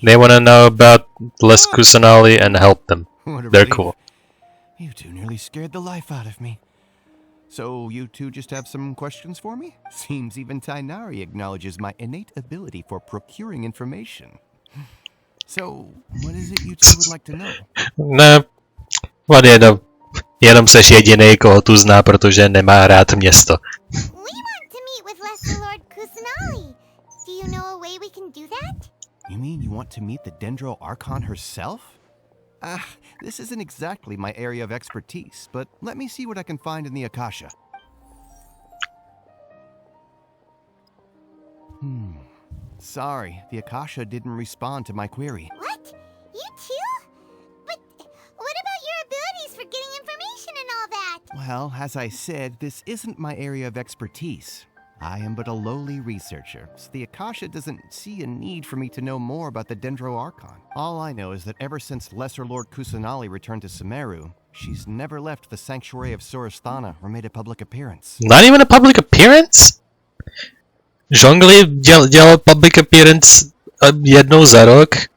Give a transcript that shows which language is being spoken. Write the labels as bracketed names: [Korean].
[English] They want to know about Les Kusanali and help them. What a They're relief. cool. You two nearly scared the life out of me. So you two just have some questions for me? Seems even Tainari acknowledges my innate ability for procuring information. So, what is it you two would like to know? [Czech] Ne, on jenom seš jedinej, koho tu zná, protože nemá rád město. [English] We want to meet with Lesser Lord Kusanali. Do you know a way we can do that? You mean you want to meet the Dendro Archon herself? This isn't exactly my area of expertise, but let me see what I can find in the Akasha. Sorry, the Akasha didn't respond to my query. What? You too? But what about your abilities for getting information and all that? Well, as I said, this isn't my area of expertise. I am but a lowly researcher, so the Akasha doesn't see a need for me to know more about the Dendro Archon. All I know is that ever since Lesser Lord Kusanali returned to Sumeru, she's never left the Sanctuary of Surasthana or made a public appearance. Not even a public appearance? [Czech] Zhongli dělal [English] public appearance [Czech] jednou za rok.